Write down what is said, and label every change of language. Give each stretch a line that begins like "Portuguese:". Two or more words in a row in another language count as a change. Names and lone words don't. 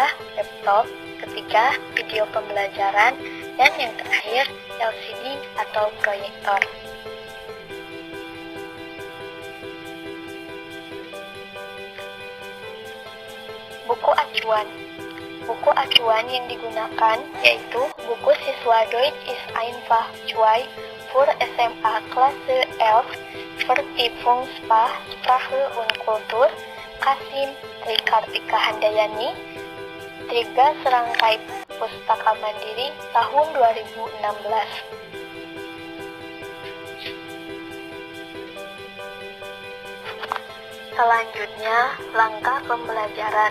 Indonesian: Laptop, ketiga video pembelajaran, dan yang terakhir LCD atau proyektor. Buku acuan. Buku acuan yang digunakan yaitu buku siswa Deutsch ist einfach 2 für SMA Klasse 11 Vertiefungssprache und Kultur Kasim Trikartika Handayani 3 serangkai pustaka mandiri tahun 2016. Selanjutnya, langkah pembelajaran.